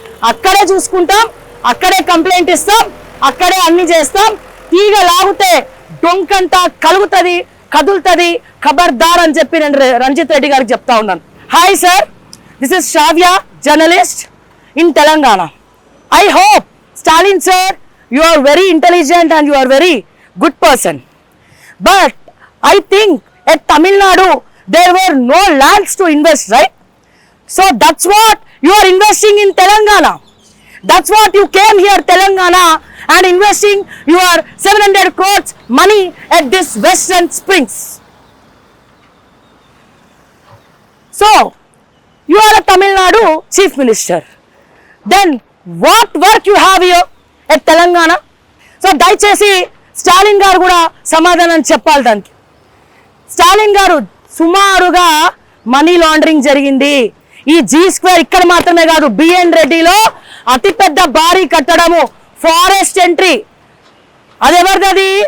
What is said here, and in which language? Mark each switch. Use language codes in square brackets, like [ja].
[te] అక్కడే చూసుకుంటాం, అక్కడే కంప్లైంట్ ఇస్తాం, అక్కడే అన్ని చేస్తాం. తీగ లాగితే డొంకంతా కలుగుతుంది, కదులుతుంది, ఖబర్దార్ అని చెప్పి నేను రంజిత్ రెడ్డి గారికి చెప్తా ఉన్నాను. [en] Hi sir, this is Shravya, journalist in Telangana. I hope, Stalin sir, you are very intelligent and you are very good person. But I think at Tamil Nadu, there were no lands to invest, right? So that's what you are investing in Telangana. That's what you came here, Telangana, and investing your 700 crores money at this Western Springs. So, you are a Tamil Nadu Chief Minister. Then what work you have here at Telangana? [te] So దయచేసి స్టాలిన్ గారు కూడా సమాధానం చెప్పాలి దానికి. స్టాలిన్ గారు సుమారుగా money laundering జరిగింది. ఈ G² ఇక్కడ మాత్రమే కాదు, బిఎన్ రెడ్డిలో అతిపెద్ద భారీ కట్టడము ఫారెస్ట్ ఎంట్రీ, అది ఎవరిది?